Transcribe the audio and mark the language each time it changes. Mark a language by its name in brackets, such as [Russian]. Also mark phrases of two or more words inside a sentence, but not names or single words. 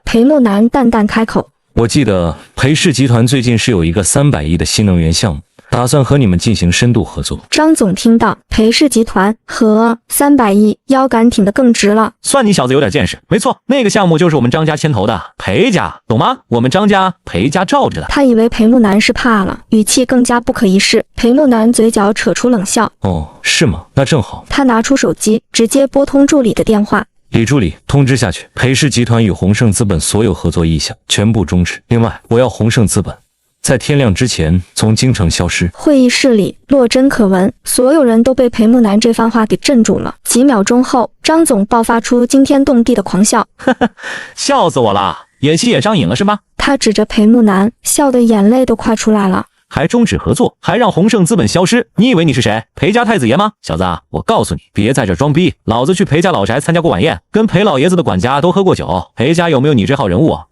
[Chinese] 裴木南淡淡開口。我記得裴氏集團最近是有一個300億的新能源項目，打算和你們進行深度合作。張總聽到裴氏集團和300億，腰桿挺得更直了。算你小子有點見識。沒錯，那個項目就是我們張家牽頭的，裴家，懂嗎？我們張家裴家罩着的。他以為裴木南是怕了，語氣更加不可一世。裴木南嘴角扯出冷笑。哦，是嗎？那正好。他拿出手機，直接撥通助理的電話。李助理，通知下去，裴氏集团與宏盛資本所有合作意向全部終止。另外，我要宏盛資本在天亮之前從京城消失。會議室裡落針可聞，所有人都被裴木南這番話給鎮住了。幾秒鐘後，張總爆發出驚天動地的狂笑，笑死我了！演戲也上癮了是嗎？他指着裴木南，笑得眼淚都快出來了。還終止合作，還讓宏盛資本消失，你以為你是誰？裴家太子爺嗎？小子啊，我告訴你，別在這裝逼，老子去裴家老宅參加過晚宴，跟裴老爺子的管家都喝過酒，裴家有沒有你這號人物啊？